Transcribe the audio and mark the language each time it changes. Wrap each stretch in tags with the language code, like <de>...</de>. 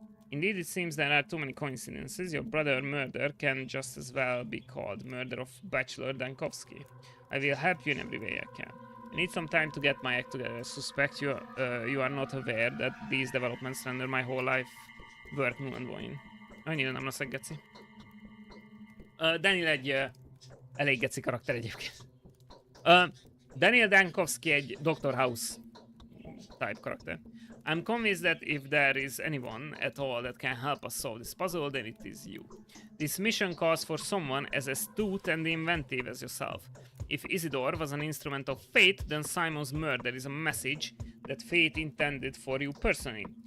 <en>Indeed, it seems there are too many coincidences. Your brother murder can just as well be called murder of Bachelor Dankovsky. I will help you in every way I can. I need some time to get my act together. I suspect you are not aware that these developments render my whole life work null and void.</en> <hu>Annyira nem leszek geci. Daniel egy elég geci karakter egyébként. Daniel Dankovsky egy Dr. House type karakter.</hu> <en>I'm convinced that if there is anyone at all that can help us solve this puzzle, then it is you. This mission calls for someone as astute and inventive as yourself. If Isidore was an instrument of fate, then Simon's murder is a message that fate intended for you personally.</en>